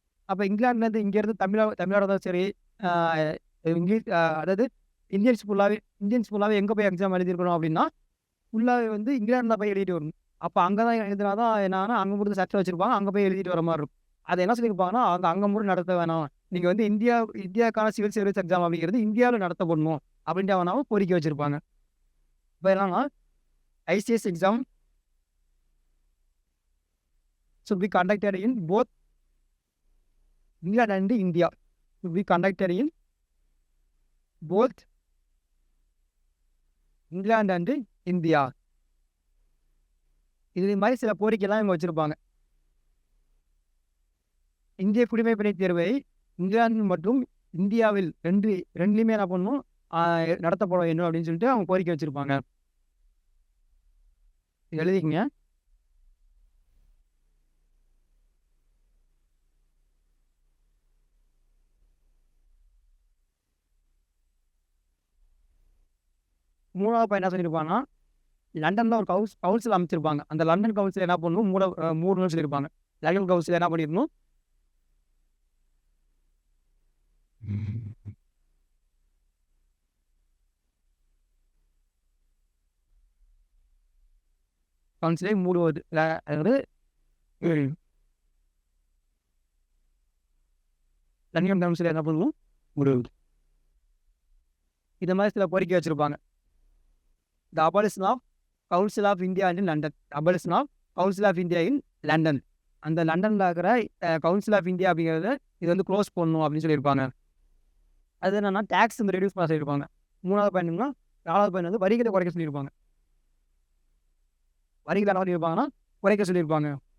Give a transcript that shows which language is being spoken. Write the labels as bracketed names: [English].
[Tamil] அப்போ இங்கிலாந்துலேருந்து இங்கேருந்து தமிழ்நாடு தான் சரி, இங்கிலீஷ் அதாவது இந்தியன்ஸ் ஃபுல்லாவே எங்கே போய் எக்ஸாம் எழுதியிருக்கணும் அப்படின்னா, ஃபுல்லாவே வந்து இங்கிலாண்டில் போய் எழுதிட்டு வரணும். அப்போ அங்கே தான் எழுதினா தான் என்னன்னா, அங்கே மட்டும் சர்ச்சை வச்சிருப்பாங்க. அங்கே போய் எழுதிட்டு வர மாதிரி இருக்கும். அதை என்ன சொல்லியிருப்பாங்கன்னா, அங்கே மட்டும் நடத்த வேணாம். நீங்கள் வந்து இந்தியாவுக்கான சிவில் சர்வீஸ் எக்ஸாம் அப்படிங்கிறது இந்தியாவில் நடத்தப்படணும் அப்படின்ட்டு வேணாலும் கோரிக்கை வச்சிருப்பாங்க. இப்போ என்னன்னா, [English] ICS exam should be conducted in both England and India. Should be conducted in both England and India. [Tamil] இது மாதிரி சில கோரிக்கைலாம் இவங்க வச்சிருப்பாங்க. இந்திய குடிமைப்பணி தேர்வை இங்கிலாந்து மற்றும் இந்தியாவில் ரெண்டுலையுமே என்ன பண்ணணும், நடத்தப்பட வேண்டும் அப்படின்னு சொல்லிட்டு அவங்க கோரிக்கை வச்சிருப்பாங்க. எழுதிக்கங்க. மூணாவது பையன் என்ன சொல்லியிருப்பாங்கன்னா, லண்டன்ல ஒரு கவுன்சில் அமைச்சிருப்பாங்க. அந்த லண்டன் கவுன்சில் என்ன பண்ணணும், மூடணும்னு சொல்லியிருப்பாங்க. லண்டன் கவுன்சில் என்ன பண்ணிடணும், கவுன்சிலை மூடுவது. அதாவது லண்டன் கவுன்சில் என்ன பண்ணணும், மூடுவது. இது மாதிரி சில கோரிக்கை வச்சிருப்பாங்க. [English] The abolition of Council of India in London. Abolition of Council of India in London. [Tamil] அந்த லண்டனில் இருக்கிற கவுன்சில் ஆஃப் இந்தியா அப்படிங்கிறத இது வந்து க்ளோஸ் பண்ணணும் அப்படின்னு சொல்லியிருப்பாங்க. அது என்னன்னா, டேக்ஸ் வந்து ரெடியூஸ் பண்ண சொல்லியிருப்பாங்க. மூணாவது பாயிண்ட்னா, நாலாவது பாயிண்ட் வந்து வரிகளை குறைக்க சொல்லியிருப்பாங்க. வரிகளை என்ன சொல்லியிருப்பாங்கன்னா, குறைக்க சொல்லியிருப்பாங்க.